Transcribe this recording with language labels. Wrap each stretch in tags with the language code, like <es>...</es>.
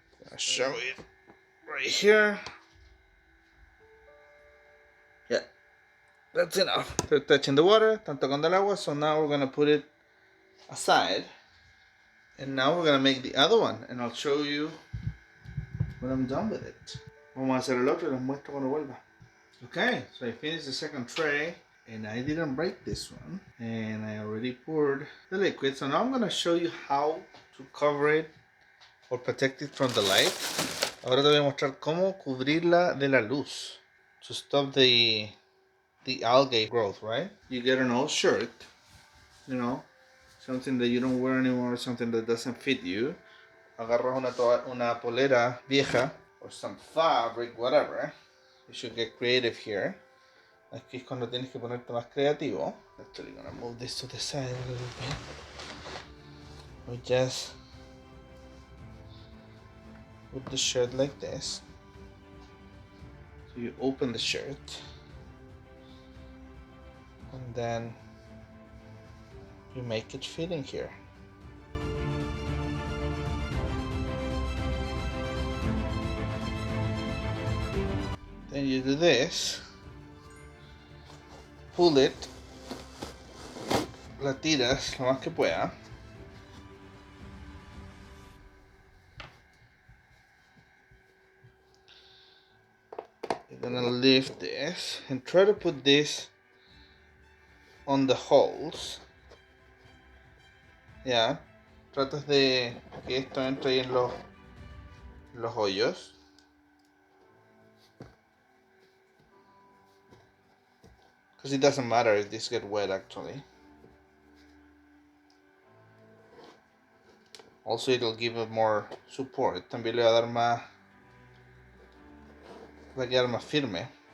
<en>I'll show it right here. Yeah, that's enough. They're touching the water,</en> <es>están tocando el agua,</es> <en>so now we're gonna put it aside. And now we're gonna make the other one, and I'll show you when I'm done with it.</en> <es>Vamos a hacer el otro y les muestro cuando vuelva.</es> <en>Okay, so I finished the second tray, and I didn't break this one, and I already poured the liquid. So now I'm gonna show you how to cover it or protect it from the light.</en> <es>Ahora te voy a mostrar cómo cubrirla de la luz</es> <en>to stop the algae growth, right? You get an old shirt, you know, something that you don't wear anymore, something that doesn't fit you.</en> <es>Agarras una polera vieja</es> <en>or some fabric, whatever. You should get creative here.</en> <es>Aquí es cuando tienes que ponerte más creativo.</es> <en>Actually, gonna move this to the side a little bit. We just put the shirt like this. So you open the shirt, and then you make it fit in here. Then you do this, pull it,</en> <es>la tiras lo más que pueda.</es> <en>You're gonna lift this and try to put this on the holes. Yeah,</en> <es>tratas de que esto entre ahí en los hoyos.</es> <en>Because it doesn't matter if this get wet actually. Also, it'll give it more support.</en> <es>También le va a dar más, va a quedar más firme.</es>